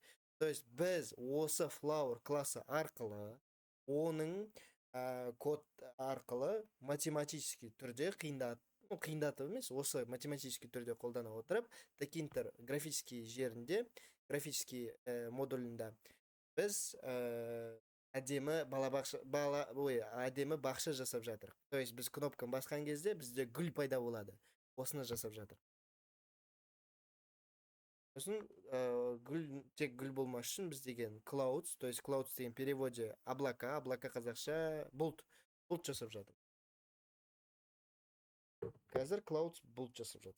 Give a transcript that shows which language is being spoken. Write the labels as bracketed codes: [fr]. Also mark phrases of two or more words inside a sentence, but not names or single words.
[ru] То есть [kk] біз осы flower классы арқылы оның код арқылы математический түрде қиындатып емес, осы математический түрде қолдана отырып, Tkinter графический жерінде, графический модулінде біз әдемі әдемі бақша жасап жатыр. [ru] То есть [kk] біз кнопканы басқан кезде бізде гүл пайда болады. Осыны жасап жатыр. Сосын тек гүл болмас үшін біз деген clouds, [ru] то есть [kk] clouds деген [ru] переводе облака [kk] қазақша бұлт жасап жатыр. Қазір clouds бұлт жасап жатыр.